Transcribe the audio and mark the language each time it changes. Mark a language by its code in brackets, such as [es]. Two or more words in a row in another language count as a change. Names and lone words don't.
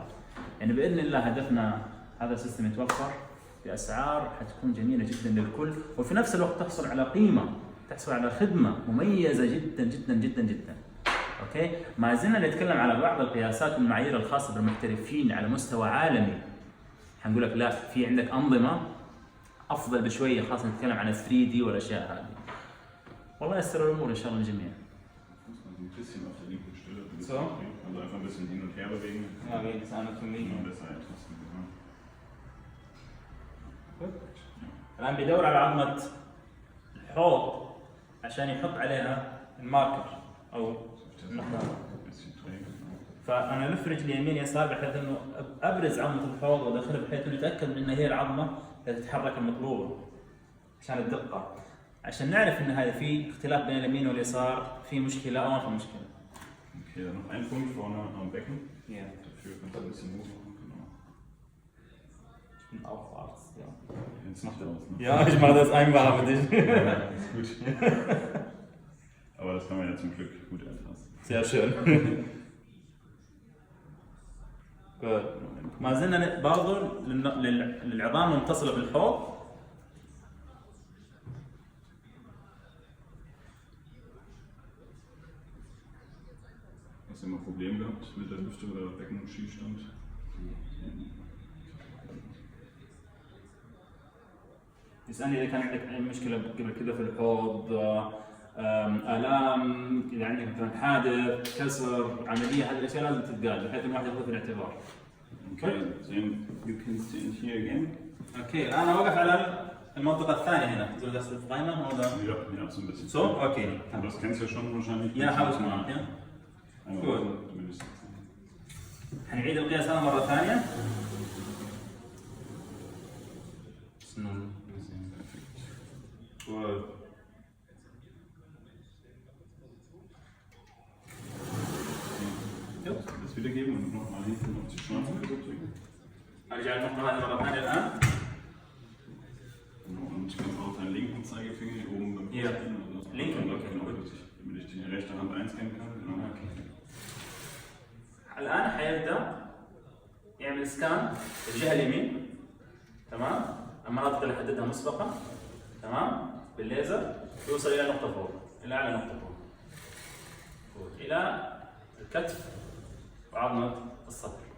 [ar] يعني بإذن الله هدفنا هذا السيستم يتوفر بأسعار حتكون جميلة جدا للكل، وفي نفس الوقت تحصل على قيمة، تحصل على خدمة مميزة جدا جدا جدا جدا. اوكي، ما زلنا نتكلم على بعض القياسات والمعايير الخاصة بالمحترفين على مستوى عالمي. حنقول لك لا، في عندك أنظمة أفضل بشوية، خاصة نتكلم عن 3D والأشياء هذه. والله يسر الأمور إن شاء الله الجميع. [de] So? Also einfach ein bisschen hin und her bewegen. Ja, wegen des Anatomie. [ar] الآن بيدور على عظمة الحوض عشان يحط عليها الماركر أو النقطة. فأنا ألف رجلي يمين يسار بحيث إنه أبرز عظمة الحوض وأدخلها بحيث إنه أتأكد من إن هي العظمة اللي تتحرك المطلوبة عشان الدقة، عشان نعرف إن هذا في اختلاف بين اليمين واليسار، في مشكلة أو ما في مشكلة. [de] Okay, dann noch ein Punkt vorne am Becken. Ja. Dafür kannst du ein bisschen hoch machen, genau. Ich bin auch Arzt, ja. Jetzt macht er was, ne? Ja, ich mache das einfach für dich. Ja, ist gut. Aber das kann man ja zum Glück gut erfassen. Sehr schön. Gut. [ar] ما زلنا برضه للعظام المتصلة بالحوض. [de] Hast du immer Probleme gehabt mit der Hüfte oder Becken- und Schiefstand? [ar] اسألني إذا كان عندك أي مشكلة قبل كذا في الحوض، آلام، إذا عندك مثلا حادث، كسر، عملية، هذه الأشياء لازم تتقال بحيث الواحد ياخذها في الاعتبار. [en] Okay, then you can stand here again. [ar] أوكي، أنا واقف على المنطقة الثانية هنا. [de] Soll das frei machen oder? Ja, so ein bisschen. So? Okay. Aber das kennst du ja schon wahrscheinlich. Ja, habe ich mal. Ja. Gut. [ar] حنعيد القياس هذا مرة ثانية. [de] Gut. Ja, das wiedergeben und nochmal hinten auf die Schnauze drücken. [ar] أرجع النقطة هذه مرة ثانية الآن. [de] Und ich kann auch deinen linken Zeigefinger hier oben beim Ja. Linken, okay. Damit ich die rechte Hand einscannen kann. Genau. Okay. [ar] الآن حيبدأ يعمل سكان الجهة اليمين، تمام؟ المناطق اللي حددها مسبقا تمام بالليزر يوصل الى نقطه فوق، الى اعلى نقطه فوق الى الكتف وعظمه الصدر.